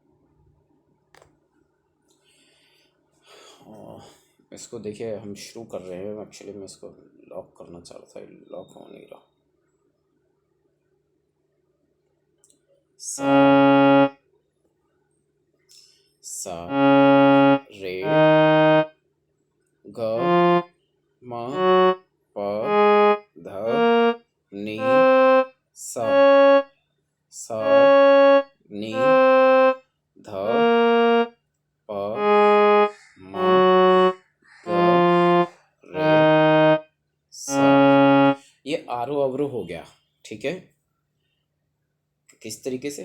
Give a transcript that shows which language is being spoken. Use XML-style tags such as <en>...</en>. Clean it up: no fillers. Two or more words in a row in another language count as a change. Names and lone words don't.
<hi>इसको देखिए, हम शुरू कर रहे हैं। एक्चुअली मैं इसको लॉक करना चाह रहा था, लॉक हो नहीं रहा। सा सा रे ग म प ध नि सा सा नि ध प म ग रे सा। ये आरो अवरो हो गया। ठीक है, किस तरीके से?</hi>